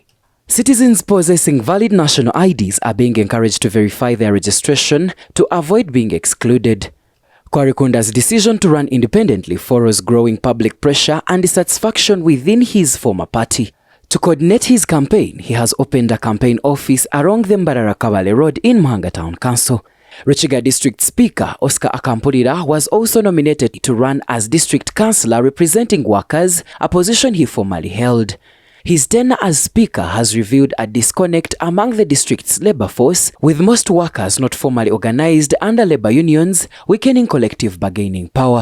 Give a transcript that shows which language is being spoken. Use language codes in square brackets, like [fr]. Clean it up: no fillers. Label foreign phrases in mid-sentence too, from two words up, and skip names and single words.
[en] Citizens possessing valid national IDs are being encouraged to verify their registration to avoid being excluded. Kwarikunda's decision to run independently follows growing public pressure and dissatisfaction within his former party. To coordinate his campaign, he has opened a campaign office along the Mbarara Kabale Road in Muhanga Town Council. Rukiga District Speaker Oscar Akampulira was also nominated to run as District Councillor representing workers, a position he formerly held. His tenure as Speaker has revealed a disconnect among the district's labour force, with most workers not formally organised under labour unions, weakening collective bargaining power.